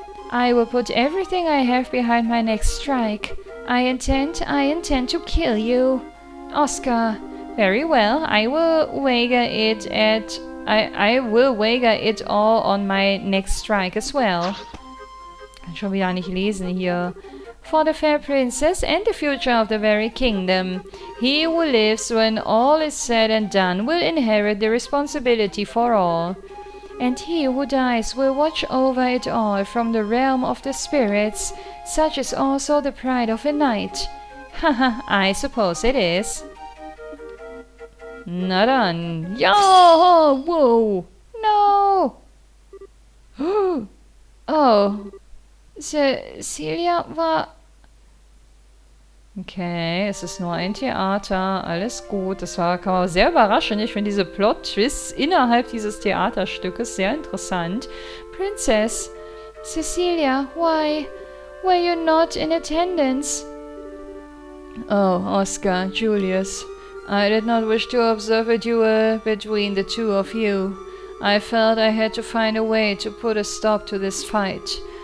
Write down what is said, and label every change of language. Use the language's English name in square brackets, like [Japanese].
[English] I will put everything I have behind my next strike. I intend to kill you. Oscar. Very well. I will wager it at... I will wager it all on my next strike as well. [German] Kann schon wieder nicht lesen hier. [English] For the fair princess and the future of the very kingdom. He who lives when all is said and done will inherit the responsibility for all. And he who dies will watch over it all from the realm of the spirits. Such is also the pride of a knight. Haha, I suppose it is. [German] Na dann. Ja! [English] Whoa! No! [German] Oh. Cecilia war... Okay, es ist nur ein Theater, alles gut. Das kann man sehr überraschend. Ich finde diese Plot-Twists innerhalb dieses Theaterstückes sehr interessant. [English] Princess, Cecilia, why? Were you not in attendance? Oh, Oscar, Julius. I did not wish to observe a duel between the two of you. I felt I had to find a way to put a stop to this fight.